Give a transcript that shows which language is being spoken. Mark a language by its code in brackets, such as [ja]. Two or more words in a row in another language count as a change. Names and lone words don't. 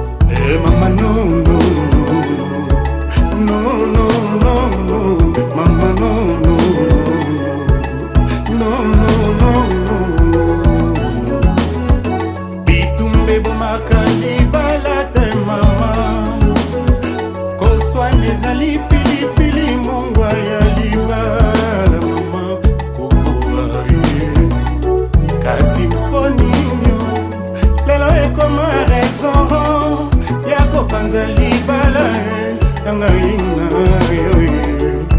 [en] Eh, mama, no, no, no, no. No, no, no, no. Mama, no, no, no, no. No, no, no, no. [ln] Bitumba ebomaka libala te, mama. Koswana ezali pilipili, mongwa ya libala, mama. Kokoa ye. Kasi mpo nini lelo ekoma raison ya kopanza libala, eh, na ngai na yo, eh.